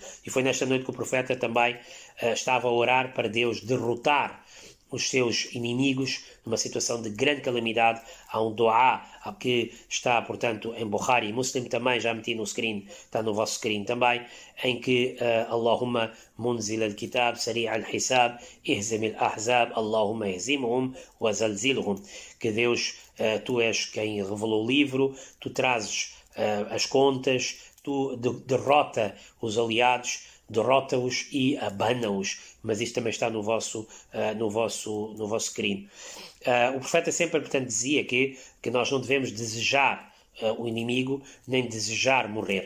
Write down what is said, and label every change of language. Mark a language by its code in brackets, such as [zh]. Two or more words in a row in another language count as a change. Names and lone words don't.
[pt] E foi nesta noite que o profeta também estava a orar para Deus derrotar os seus inimigos numa situação de grande calamidade. Há um dua que está, portanto, em Bukhari e Muslim também, já meti no screen, está no vosso screen também, em que [ar] اللهم منزل الكتاب سريع الحساب اهزم الأحزاب اللهم اهزمهم وزلزلهم, [pt] que Deus, tu és quem revelou o livro, tu trazes as contas, derrota os aliados, derrota-os e abana-os, mas isto também está no vosso crime. O profeta sempre, portanto, dizia que nós não devemos desejar o inimigo, nem desejar morrer.